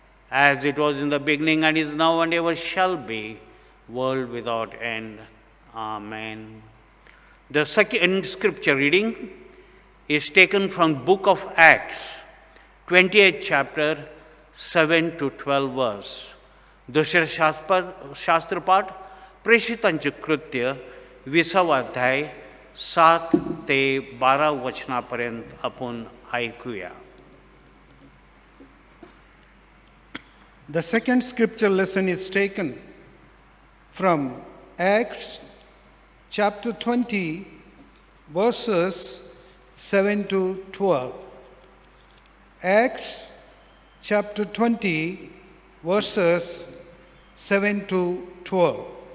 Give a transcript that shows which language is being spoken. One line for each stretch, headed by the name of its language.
English: As it was in the beginning, and is now, and ever shall be, world without end. Amen. The second scripture reading is taken from book of Acts, 28th chapter, 7 to 12 verse.
Marathi: दुसरे शास्त्रपाठ प्रेषितांचे कृत्य 20वा अध्याय 7 ते 12 वचनापर्यंत आपण ऐकूया.
English: The second scripture lesson is taken from Acts chapter 20, verses 7 to 12. Acts chapter 20, verses 7 to 12.